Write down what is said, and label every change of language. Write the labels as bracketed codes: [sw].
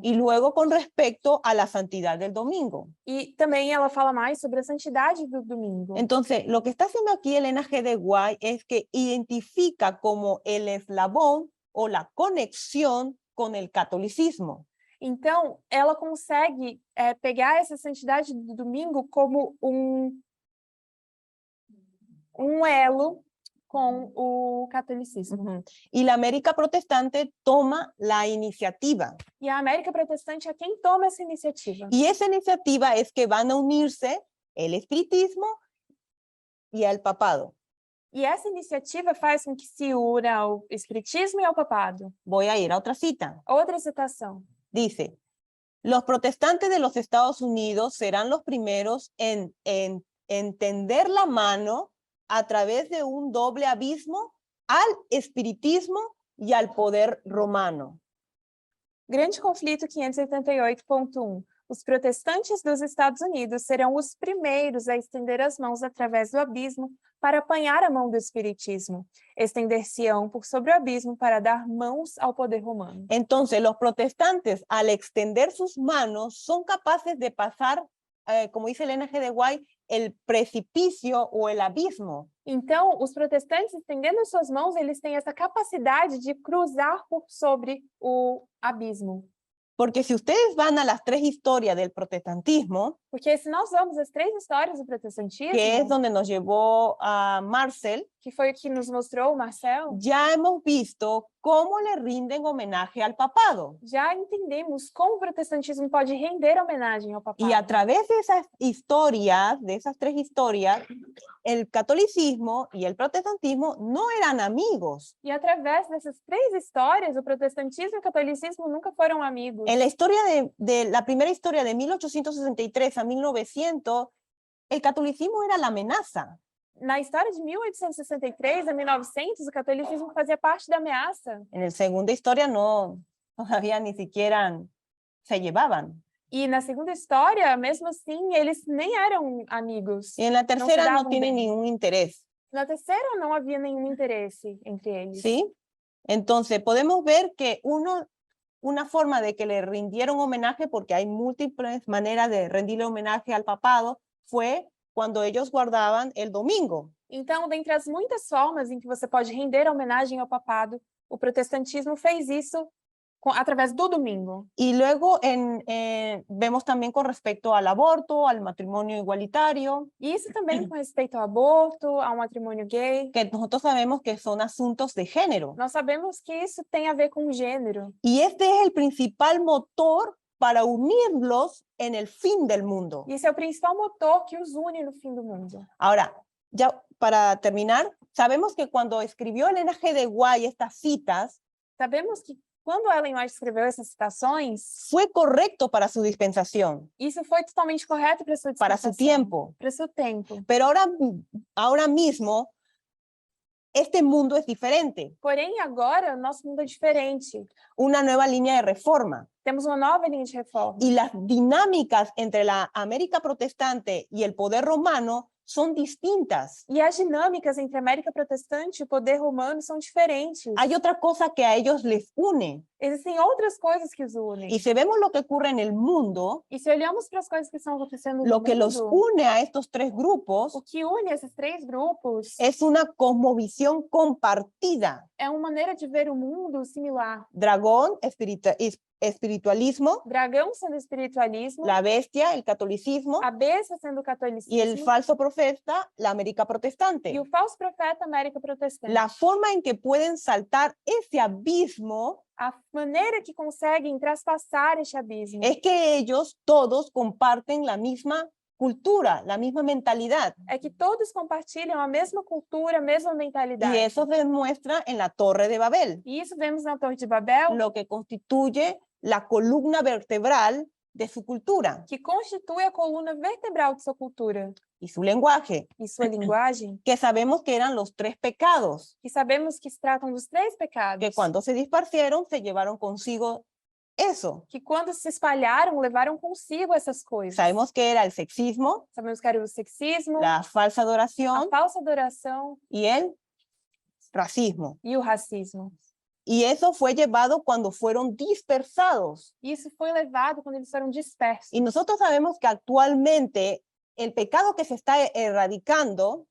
[es] Y luego con respecto a la santidad del domingo. [pt] E também ela fala mais sobre a santidade do domingo. [es] Entonces, lo que está haciendo aquí Elena G. de White es que identifica como el eslabón o la conexión con el catolicismo. [pt] Então, ela consegue pegar essa santidade do domingo como um elo com o catolicismo. [es] Y la América protestante toma la iniciativa. [pt] E a América Protestante é quem toma essa iniciativa. [es] Y esa iniciativa es que van a unirse el espiritismo y el papado. [pt] E essa iniciativa faz com que se una ao espiritismo e ao papado. [es] Voy a ir a otra cita. [pt] Outra citação. [es] Dice, los protestantes de los Estados Unidos serán los primeros en entender la mano a través de un doble abismo al espiritismo y al poder romano. [pt] Grande conflito 588.1. Os protestantes dos Estados Unidos serão os primeiros a estender as mãos através do abismo para apanhar a mão do espiritismo. Estender-se-ão por sobre o abismo para dar mãos ao poder romano. [es] Entonces, los protestantes, al extender sus manos, son capaces de pasar, como dice Elena G. de White, el precipicio o el abismo. [pt] Então, os protestantes, estendendo suas mãos, eles têm essa capacidade de cruzar por sobre o abismo. [es] Porque si ustedes van a las 3 historias del protestantismo, [pt] Porque se nós vamos às 3 histórias do protestantismo, [es] que es donde nos llevó a Marcel, [pt] que foi o que nos mostrou o Marcel, [es] ya hemos visto cómo le rinden homenaje al papado. [pt] já entendemos como o protestantismo pode render homenagem ao papado. [es] Y a través de esas historias, de esas 3 historias, el catolicismo y el protestantismo no eran amigos. [pt] E através dessas 3 histórias, o protestantismo e o catolicismo nunca foram amigos. [es] En la historia de la primera historia de 1863 a 1900, el catolicismo era la amenaza. [pt] Na história de 1863 a 1900, o catolicismo fazia parte da ameaça. [es] En la segunda historia no, todavía ni siquiera se llevaban. [pt] E na segunda história, mesmo assim, eles nem eram amigos. [es] Y en la tercera no daban tienen bien. ningún interés. [pt] Na terceira, não havia nenhum interesse entre eles. [es] ¿Sí? Entonces, podemos ver que una forma de que le rindieron homenaje, porque hay múltiples maneras de rendirle homenaje al papado, fue cuando ellos guardaban el domingo. [pt] Então, dentre as muitas formas em que você pode render homenagem ao papado, o protestantismo fez isso através do domingo. [es] Y luego vemos también con respecto al aborto, al matrimonio igualitario. [pt] E isso também com respeito ao aborto, ao matrimônio gay. [es] Que nosotros sabemos que son asuntos de género. [pt] Nós sabemos que isso tem a ver com gênero. [es] Y este es el principal motor para unirlos en el fin del mundo. [pt] E esse é o principal motor que os une no fim do mundo. [es] Ahora, ya para terminar, sabemos que cuando escribió Elena G. de White estas citas, [pt] sabemos que quando Ellen White escreveu essas citações, [es] fue correcto para su dispensación. [pt] Isso foi totalmente correto para sua dispensação. [es] Para su tiempo. [pt] Para seu tempo. [es] Pero ahora mismo, este mundo es diferente. [pt] Porém, agora, o nosso mundo é diferente. [es] Una nueva línea de reforma. [pt] Temos uma nova linha de reforma. [es] Y las dinámicas entre la América protestante y el poder romano son distintas. [pt] E as dinâmicas entre a América Protestante e o poder romano são diferentes. [es] Hay otra cosa que a ellos les une. [pt] Existem outras coisas que os unem. [es] Y si vemos lo que ocurre en el mundo, [pt] E se olhamos para as coisas que estão acontecendo no [es] lo que los [pt] mundo, [es] une a estos tres grupos [pt] o que une esses três grupos [es] es una cosmovisión compartida. [pt] é uma maneira de ver o mundo similar. [es] Dragón, espiritualismo, [pt] Dragão sendo espiritualismo, [es] la bestia, el catolicismo, [pt] a besta sendo [es] y el [pt] catolicismo [es] falso profeta, la América [pt] e [es] protestante. [pt] o falso profeta América Protestante. [es] La forma en que pueden saltar ese abismo [pt] A maneira que conseguem traspassar este abismo [es] es que ellos todos comparten la misma cultura, la misma mentalidad. [pt] é que todos compartilham a mesma cultura, a mesma mentalidade. [es] Y eso se demuestra en la Torre de Babel, [pt] E isso vemos na Torre de Babel, [es] lo que constituye la columna vertebral de su cultura [pt] que constitui a coluna vertebral de sua cultura [es] y su lenguaje, [pt] e sua linguagem, [es] que sabemos que eran los tres pecados, [pt] que sabemos que se tratam dos três pecados, [es] que cuando se disparcieron se llevaron consigo eso. [pt] que quando se espalharam, levaram consigo essas coisas. [es] Sabemos que era el sexismo, [pt] Sabemos que era o sexismo, [es] la falsa [pt] a [es] adoración [pt] falsa adoração [es] y el racismo. [pt] e o racismo. [es] Y eso fue llevado cuando fueron dispersados. [pt] E isso foi levado quando eles foram dispersos. [es] Y nosotros sabemos que actualmente el pecado que se está erradicando